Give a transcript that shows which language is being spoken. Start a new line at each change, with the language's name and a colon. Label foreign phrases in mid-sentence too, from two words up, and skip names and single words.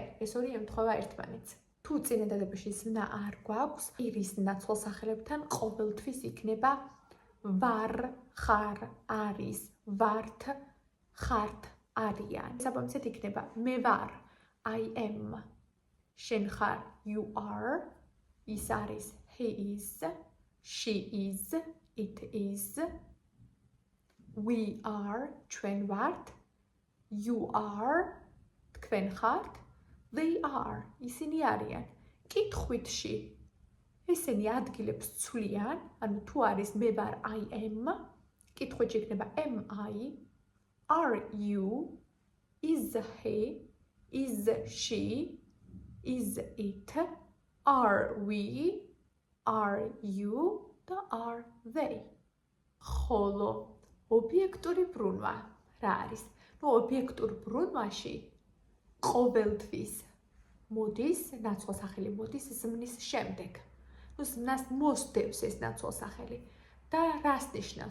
Georgian: ეს ორი ემთხვევა ერთმანეთს. თუ წინადადებაში ზმნა არ გვაქვს, პირის ნაცვალ სახელებთან ყოველთვის იქნება ვარ, ხარ, არის, ვართ, ხართ, არიან. საბამისად იქნება მე ვარ,
English: I am,
Georgian: შენ ხარ,
English: you are,
Georgian: ის არის,
English: he is, she is, it is, we are,
Georgian: ჩვენ ვართ,
English: you are,
Georgian: თქვენ ხართ,
English: they are,
Georgian: ისინი არიან. კითხვითში ესენი ადგილებს ცვლიან, ანუ თუ არის მე ვარ,
English: I am,
Georgian: კითხვითში იქნება
English: am I, are you, is he, is she, is it, are we, are you
Georgian: და
English: are they.
Georgian: ხოლო ობიექტური ბრუნვა რა არის? ობიექტურ ბრუნვაში ყოველთვის მოდის ნაცვალ სახელი მოდის ზმნის შემდეგ. ზმნას მოსდევს ეს ნაცვალ სახელი და რას ნიშნავს?